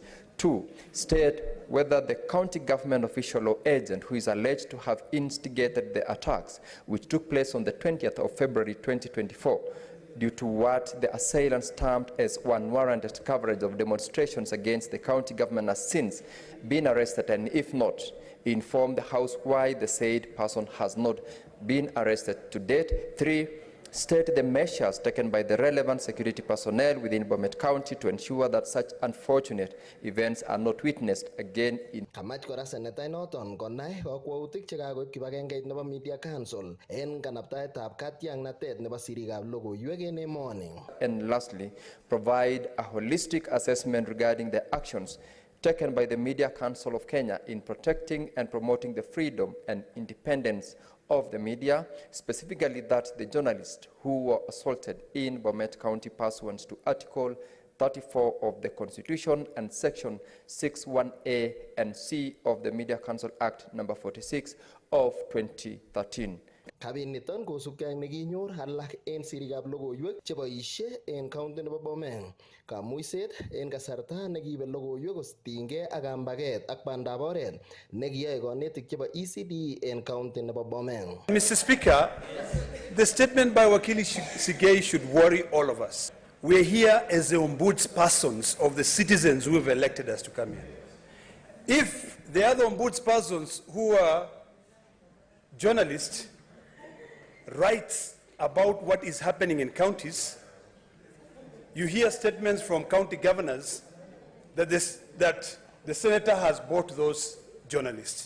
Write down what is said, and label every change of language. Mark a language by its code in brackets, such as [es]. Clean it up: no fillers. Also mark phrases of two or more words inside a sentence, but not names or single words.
[en] 2, state whether the county government official or agent who is alleged to have instigated the attacks, which took place on the 20th of February 2024, due to what the assailants termed as unwarranted coverage of demonstrations against the county government, has since been arrested, and if not, inform the House why the said person has not been arrested to date. 3, state the measures taken by the relevant security personnel within Bomet County to ensure that such unfortunate events are not witnessed again in. [kln] Kamach kora Senator noton konai kakwautik chekakoib kibagengeit nebo Media Council en kanaptaetab katiaknatet nebo sirikab logoiwek en emoni. [en] And lastly, provide a holistic assessment regarding the actions taken by the Media Council of Kenya in protecting and promoting the freedom and independence of the media, specifically that the journalists who were assaulted in Bomet County pursuant to Article 34 of the Constitution and Section 61A and C of the Media Council Act number 46 of 2013. [kln] Kabiniton kosubkei ak nekinyor alak en sirikab logoiwek cheboisie en county nebo Bomet. Kamuiset en kasarta nekibe logoiwek kotinygei ak kambaget ak bandab oret nekiyoe konetik chebo ECD en county nebo Bomet. [en] Mr. Speaker, the statement by Wakili Sigei should worry all of us. We are here as the ombudspersons of the citizens who have elected us to come here. If the other ombudspersons who are journalists write about what is happening in counties, you hear statements from county governors that the senator has bought those journalists.